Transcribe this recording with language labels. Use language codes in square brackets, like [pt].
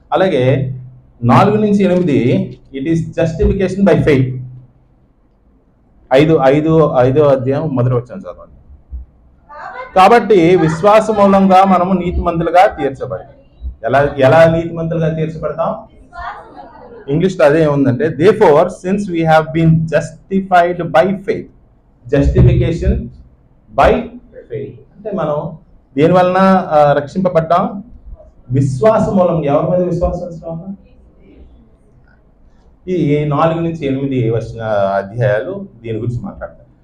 [te] అలాగే 4 నుంచి 8 [en] It is justification by faith. [te] 5 అధ్యాయం మొదటి వచనం చదవండి. కాబట్టి విశ్వాస మూలంగా మనము నీతిమంతులుగా తీర్చబడి. ఎలా నీతిమంతులుగా తీర్చబడతాం? ఇంగ్లీష్లో అదే ఉందంటే, [en] therefore since we have been justified by faith. Justification by faith [te] అంటే మనం దేని వలన రక్షింపబడ్డాం? విశ్వాస మూలం. ఎవరి మీద విశ్వాసం ఉంచడం? ఈ 4 నుంచి 8 అధ్యాయాలు దీని గురించి మాట్లాడతాం.